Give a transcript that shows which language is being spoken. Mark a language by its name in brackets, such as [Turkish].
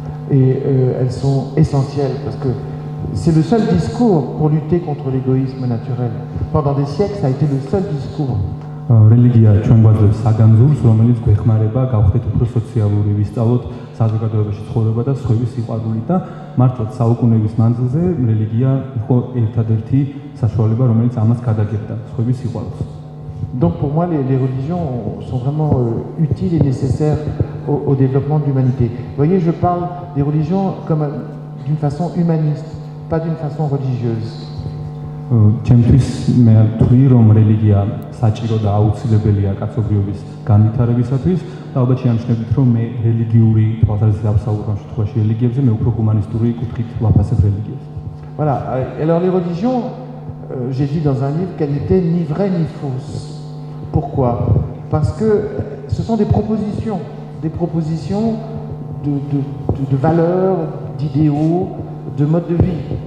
[French] et elles sont essentielles parce que c'est le seul discours pour lutter contre l'égoïsme naturel. Pendant des siècles, ça a été le seul discours. [Georgian] რელიგია ჩვენ გვაძლევს საგანძურს, რომელიც გვეხმარება გავხდეთ უფრო სოციალური, ვისწავლოთ საზოგადოებაში ცხოვრება და სხვების სიყვარულით და მართლაც საუკუნეების მანძილზე რელიგია იყო ერთადერთი საშუალება, რომელიც ამას გადაგებდა, სხვების სიყვარულს. [French] Donc pour moi, les religions sont vraiment utiles et nécessaires au développement de l'humanité. Vous voyez, je parle des religions comme d'une façon humaniste, pas d'une façon religieuse. [Georgian] ჩემთვის მე ვთვლი, რომ რელიგია საჭირო და აუცილებელია კაცობრიობის განვითარებისათვის და ალბათ შეამჩნევთ, რომ მე რელიგიური თვალსაზრისით ავსაუბრ ამ შემთხვევაში რელიგიებზე, მე უფრო ჰუმანისტური კუთხით ვაფასებ რელიგიას. [French] Voilà. Alors les religions, j'ai dit dans un livre qu'elles n'étaient ni vraies ni fausses. Pourquoi? Parce que ce sont des propositions de valeurs, d'idéaux, de modes de vie.